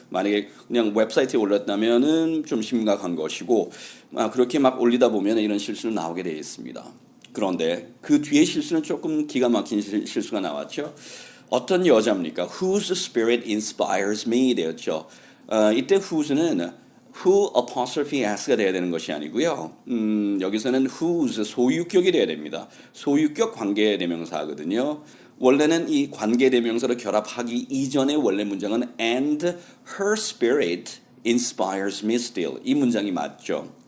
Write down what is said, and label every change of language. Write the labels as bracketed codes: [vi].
[ko] 만약에 그냥 웹사이트에 올렸다면은 좀 심각한 것이고 그렇게 막 올리다 보면 이런 실수는 나오게 되어 있습니다. 그런데 그 뒤에 실수는 조금 기가 막힌 실수가 나왔죠. 어떤 여자입니까? [en] Whose spirit inspires me [ko] 되었죠. 이때 whose는 [en] who apostrophe s [ko] 가 돼야 되는 것이 아니고요. 여기서는 whose 소유격이 돼야 됩니다. 소유격 관계대명사거든요. 원래는 이 관계대명사를 결합하기 이전의 원래 문장은 [en] and her spirit inspires me still. [ko] 이 문장이 맞죠.